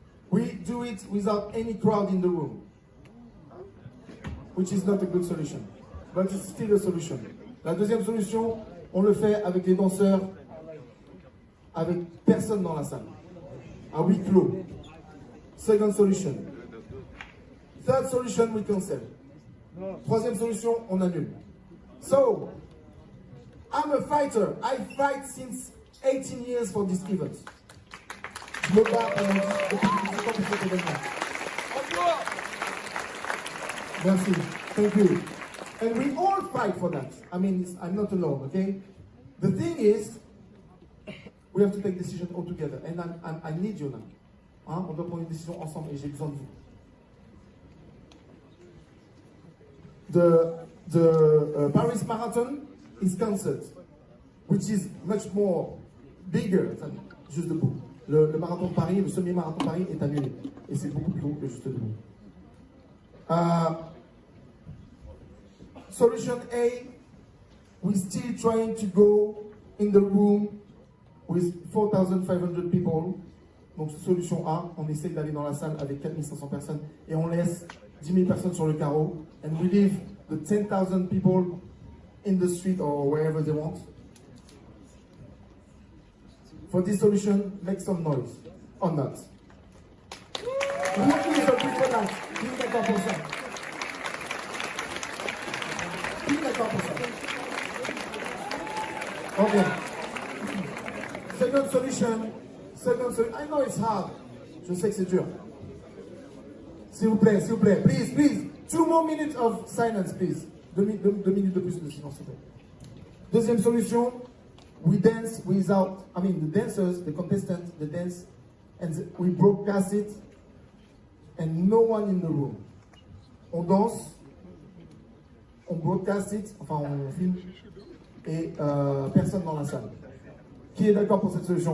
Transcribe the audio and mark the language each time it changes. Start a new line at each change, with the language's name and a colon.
English: We do it without any crowd in the room, which is not a good solution, but it's still a solution.
French: La deuxième solution, on le fait avec les danseurs, avec personne dans la salle, à huis clos.
English: Second solution. Third solution, we cancel.
French: Troisième solution, on annule.
English: So, I'm a fighter. I fight since 18 years for this event.
French: Je me bats pour cet événement. Merci.
English: Thank you. And we all fight for that. I mean, I'm not alone, okay? The thing is, we have to take decision all together. And I need you now. Hein?
French: On doit prendre une décision ensemble et j'ai besoin de vous.
English: The Paris Marathon is cancelled, which is much more bigger than Juste Debout.
French: Le marathon de Paris, le semi-marathon de Paris est annulé. Et c'est beaucoup plus gros que Juste Debout.
English: Solution A, we're still trying to go in the room with 4,500 people.
French: Donc solution A, on essaie d'aller dans la salle avec 4500 personnes et on laisse 10 000 personnes sur le carreau.
English: And we leave the 10,000 people in the street or wherever they want. For this solution, make some noise on that. Who is agree for that?
French: Qui est d'accord pour ça? Qui est d'accord pour ça? Okay.
English: Second solution. I know it's hard.
French: Je sais que c'est dur. S'il vous plaît.
English: Please. 2 more minutes of silence, please.
French: 2 minutes de plus de silence, s'il vous plaît. Deuxième solution,
English: we dance without, the dancers, the contestants, the dance, and we broadcast it, and no one in the room.
French: On danse, on
English: broadcast it,
French: on filme, et personne dans la salle. Qui est d'accord pour cette solution?